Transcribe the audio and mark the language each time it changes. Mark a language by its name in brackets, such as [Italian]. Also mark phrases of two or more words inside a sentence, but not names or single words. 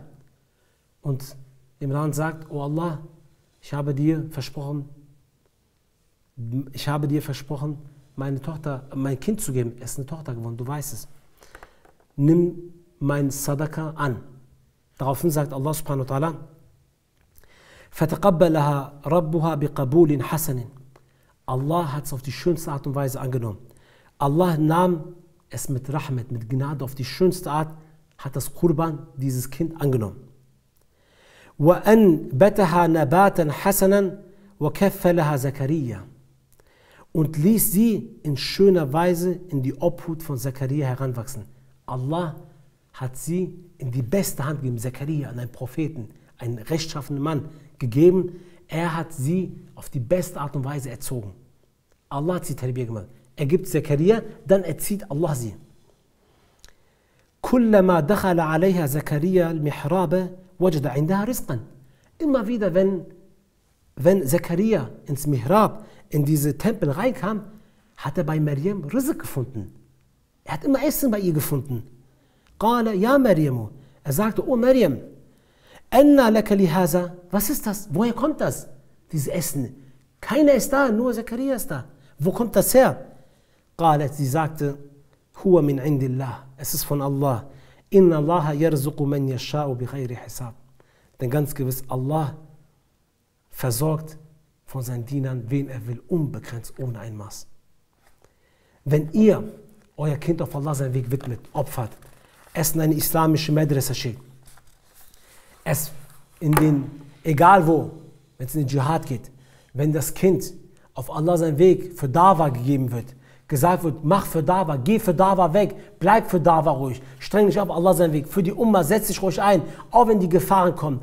[German] Und Imran sagt, oh Allah, ich habe dir versprochen, mein Kind zu geben. Es ist eine Tochter geworden, du weißt es. Nimm mein Sadaqa an. Daraufhin sagt [Arabic] الله سبحانه وتعالى, فَتَقَبَّلَهَا رَبُّهَا بِقَبُولٍ حَسَنٍ. [German] Allah hat es auf die schönste Art und Weise angenommen. Allah nahm es mit Rahmet, mit Gnade auf die schönste Art, hat das Qurban, dieses Kind, angenommen. [Arabic] وَأَنْبَتَهَا نَبَاتًا حَسَنًا وَكَفَّلَهَا زَكَرِيَّا. [German] Und ließ sie in schöner Weise in die Obhut von Zakaria heranwachsen. Allah hat sie in die beste Hand gegeben, Zakaria, an einen Propheten, einen rechtschaffenen Mann gegeben. Er hat sie auf die beste Art und Weise erzogen. Allah hat sie Tarbiyah gemacht. Er gibt Zakaria, dann erzieht Allah sie. [Arabic] كُلَّمَا دَخَلَ عَلَيْهَا زَكَرِيَّا الْمِحْرَابَ وَجَدَ عِنْدَهَا رِزْقًا. [German] Immer wieder, wenn Zakaria ins Mihrab, in diese Tempel reinkam, hat er bei Maryam Rizq gefunden. Er hat immer Essen bei ihr gefunden. [Arabic] قَالَ يَا مَرْيَمُ. [German] Er sagte, oh Maryam, [Arabic] أَنَّا لَكَ لِهَذَا. [German] Was ist das? Woher kommt das? Dieses Essen. Keiner ist da, nur Zakaria ist da. Wo kommt das her? قالت, sie sagte, [Arabic] هُوَ مِنْ عِنْدِ اللَّهِ. [German] Es ist von Allah. [Arabic] إِنَّ اللَّهَ يَرْزُقُ مَنْ يَشَاءُ بِغَيْرِ حِسَابٍ. [German] Denn ganz gewiss, Allah versorgt von seinen Dienern, wen er will, unbegrenzt, ohne ein Maß. Wenn ihr euer Kind auf Allah seinen Weg widmet, opfert, es in eine islamische Madrasa schickt, es egal wo, wenn es in den Dschihad geht, wenn das Kind auf Allah seinen Weg für Dawa gegeben wird, gesagt wird, mach für Dawa, geh für Dawa weg, bleib für Dawa ruhig, streng dich auf Allah seinen Weg, für die Umma, setz dich ruhig ein, auch wenn die Gefahren kommen.